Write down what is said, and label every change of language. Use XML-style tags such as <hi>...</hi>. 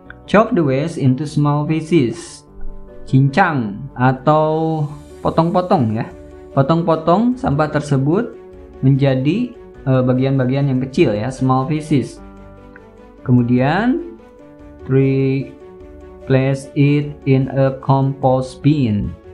<en>Chop the waste into small pieces.</en> <id>Cincang atau potong-potong ya. Potong-potong sampah tersebut menjadi bagian-bagian yang kecil ya, small pieces. Kemudian 3.</id> <en>Place it in a compost bin.</en>